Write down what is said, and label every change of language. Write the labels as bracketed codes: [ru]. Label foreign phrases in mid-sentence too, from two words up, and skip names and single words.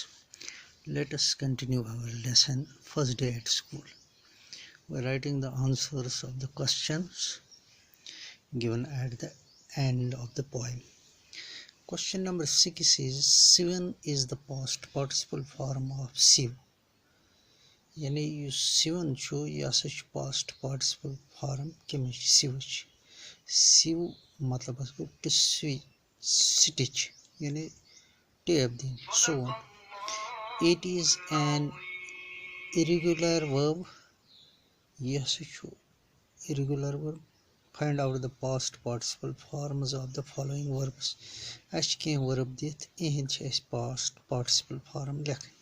[en] Let us continue our lesson first day at school by writing the answers of the questions given at the end of the poem. Question number 6 is Sivan is the past participle form of Siv. [ks] यानी यु सिवन छु यह हसा छु [en] past participle form [ks] कमिच सिवच सिव मतलब हस गो [en] to stitch [ks] यानी टेप दिन [en] so on. It is an irregular verb. Yes, irregular verb. Find out the past participle forms of the following verbs. As can verb dit in past participle form lek.